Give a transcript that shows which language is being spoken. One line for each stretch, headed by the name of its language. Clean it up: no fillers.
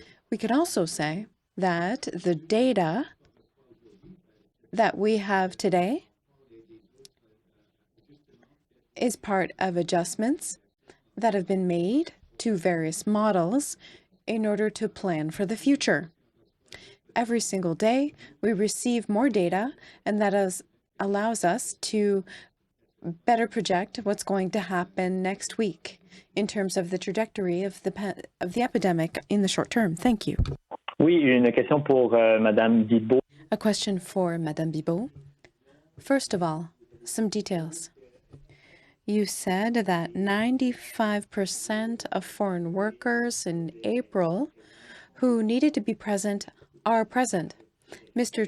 English: We could also say that the data that we have today is part of adjustments that have been made to various models in order to plan for the future. Every single day, we receive more data, and that allows us to better project what's going to happen next week in terms of the trajectory of the epidemic in the short term. Thank you.
French: Oui, une question pour Madame Bibot.
English: A question for Madame Bibot. First of all, some details. You said that 95% of foreign workers in April who needed to be present are present. Mr.